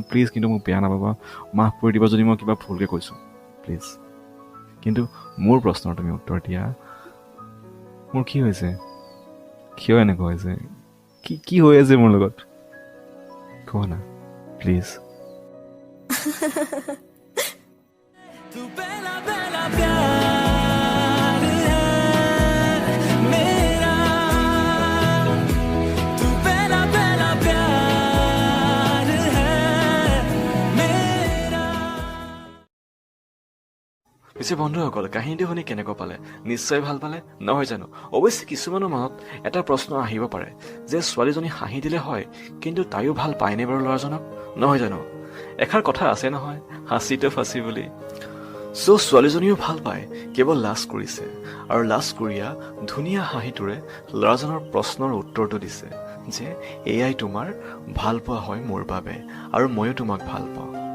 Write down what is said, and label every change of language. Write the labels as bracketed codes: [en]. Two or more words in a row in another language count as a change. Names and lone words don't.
[as] প্লিজ কিন্তু মোক বেয়া নাপাবা, মাফ কৰি দিবা যদি মই কিবা ভুলকৈ কৈছোঁ, প্লিজ। কিন্তু মোৰ প্ৰশ্নৰ তুমি উত্তৰ দিয়া। মোৰ কি হৈছে? কিয় এনেকুৱা হৈছে? কি হৈ আছে মোৰ লগত? কোৱা না প্লিজ। [hi] तू पहला पहला प्यार है मेरा, तू पहला पहला प्यार है मेरा। [as] পিছে বন্ধুসকল কাহিনীটো শুনি কেনেকুৱা পালে নিশ্চয় ভাল পালে নহয় জানো অৱশ্যে কিছুমানৰ মনত এটা প্ৰশ্ন আহিব পাৰে যে ছোৱালীজনী হাঁহি দিলে হয় কিন্তু তাইও ভাল পায়নে বাৰু ল'ৰাজনক নহয় জানো এষাৰ কথা আছে নহয় হাঁচিটো ফাঁচি বুলি ছোৱালীজনীও ভাল পায় কেৱল লাজ কৰিছে আৰু লাজ কৰিয়া ধুনীয়া হাঁহিটোৰে ল'ৰাজনৰ প্ৰশ্নৰ উত্তৰটো দিছে যে এয়াই তোমাৰ ভাল পোৱা হয় মোৰ বাবে আৰু ময়ো তোমাক ভাল পাওঁ